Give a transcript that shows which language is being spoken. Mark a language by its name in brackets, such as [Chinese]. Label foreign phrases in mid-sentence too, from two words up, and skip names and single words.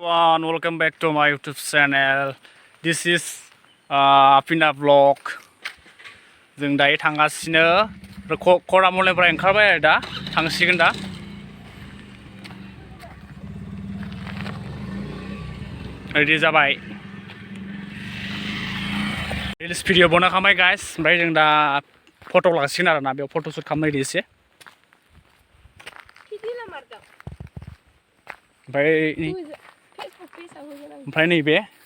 [English] everyone, welcome back to my YouTube channel. This is Apina vlog. [Bodo] जों दायो थांगासिनो Coramorrनिफ्राय ओंखारबाय आरो दा थांसिगोन दा रेडि जाबाय [English] reels video [Bodo] बनाखांबाय गाइस ओमफ्राय जों दा फट' लासिगोन आरो ना बेयाव [English] photo shoot [Bodo] खालामनो एसे ओमफ्राय नैबे